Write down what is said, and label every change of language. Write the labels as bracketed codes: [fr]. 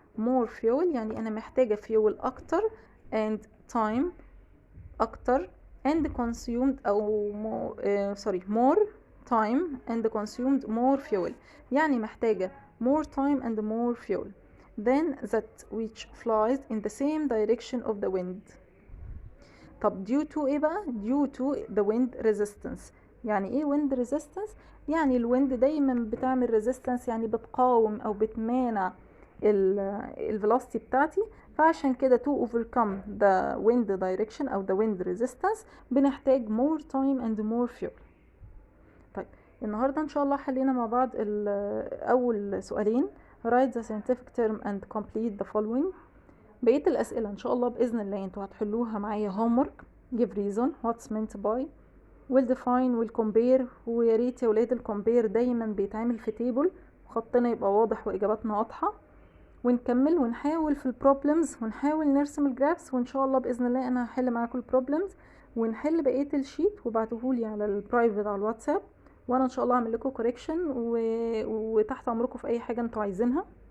[en] More fuel [ar] يعني أنا محتاجة [en] fuel [ar] أكتر [en] and time [ar] أكتر [en] and consumed [ar] أو [en] more time and consumed more fuel. [ar] يعني محتاجة [en] more time and more fuel than that which flies in the same direction of the wind. [ar] طب [en] due to [ar] إيه بقى؟ [en] due to the wind resistance. [ar] يعني ايه [en] wind resistance؟ [ar] يعني الويند دايما بتعمل ريزيستنس، يعني بتقاوم او بتمانع الفيلوسيتي بتاعتي. فعشان كده [en] to overcome the wind direction [ar] او [en] the wind resistance [ar] بنحتاج [en] more time and more fuel. [ar] طيب النهارده ان شاء الله حلينا مع بعض اول سؤالين [en] write the scientific term and complete the following. [ar] بقيه الاسئله ان شاء الله باذن الله انتوا هتحلوها معايا homework. [en] give reason what's meant by will define will compare. [ar] ويا ريت يا ولاد الكومبير دايما بيتعمل في تيبل وخطنا يبقى واضح واجاباتنا واضحه. ونكمل ونحاول في البروبلمز ونحاول نرسم الجرافس، وان شاء الله باذن الله انا هحل معاكم البروبلمز ونحل بقيه الشيت وابعتوهولي على البرايفت على الواتساب، وانا ان شاء الله هعمل لكم كوريكشن وتحت امركم في اي حاجه انتوا عايزينها.